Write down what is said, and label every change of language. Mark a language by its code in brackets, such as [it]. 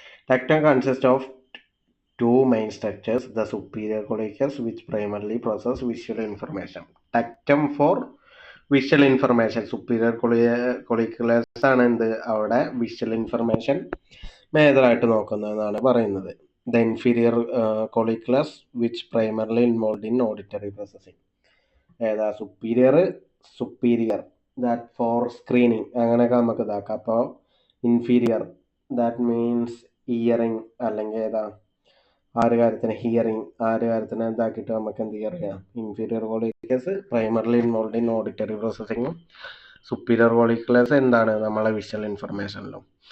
[en] Tectum consists of two main structures, the superior collicles which primarily process visual information. Tectum for visual information, superior colliculars [ml] ആണ് എന്ത് അവിടെ visual information മേജറായിട്ട് നോക്കുന്നതെന്നാണ് പറയുന്നത്. [en] The inferior colliculars which primarily involved in auditory processing. [ml] ഏതാ superior that for screening അങ്ങനെയൊക്കെ നമുക്ക് ഇതാക്കാം. അപ്പോൾ [en] inferior that means [ml] hearing, അല്ലെങ്കിൽ ഏതാ ആ ഒരു കാര്യത്തിന് ഹിയറിങ്, ആ ഒരു കാര്യത്തിന് ഇതാക്കിയിട്ട് നമുക്ക് എന്ത് ചെയ്യാം, [en] inferior colliculus primarily involve in auditory പ്രോസസ്സിങ്ങും [ml] superior കോളിക്കുലേഴ്സ് എന്താണ് നമ്മളെ വിഷ്വൽ ഇൻഫർമേഷനിലും.